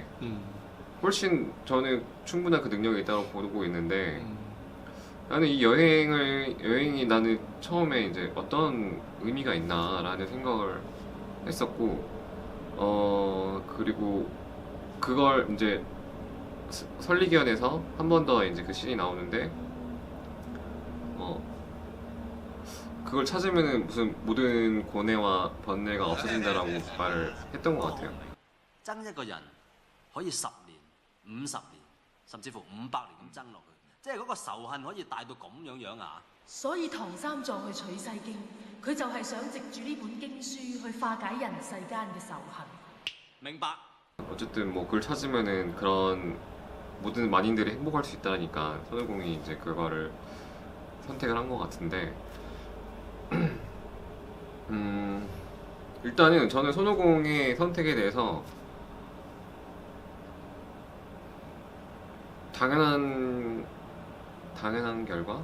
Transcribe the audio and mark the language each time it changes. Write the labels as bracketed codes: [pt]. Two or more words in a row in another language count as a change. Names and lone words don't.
[ko] 훨씬 저는 충분한 그 능력이 있다고 보고 있는데 나는 이 여행이 나는 처음에 이제 어떤 의미가 있나라는 생각을 했었고 그리고 그걸 이제 설리기원에서 한 번 더 이제 그 씬이 나오는데 그걸 찾으면은 무슨 모든 고뇌와 번뇌가 없어진다라고 말을 했던 것 같아요. [yue] 爭一個人可以10年、50年，甚至乎500年咁爭落去，即係嗰個仇恨可以大到咁樣啊！所以唐三藏去取西經，佢就係想藉住呢本經書去化解人世間嘅仇恨。明白。 [ko] 어쨌든 뭐 그걸 찾으면은 그런 모든 만인들이 행복할 수 있다니까 손오공이 이제 그거를 선택을 한 것 같은데 일단은 저는 손오공의 선택에 대해서 당연한 결과?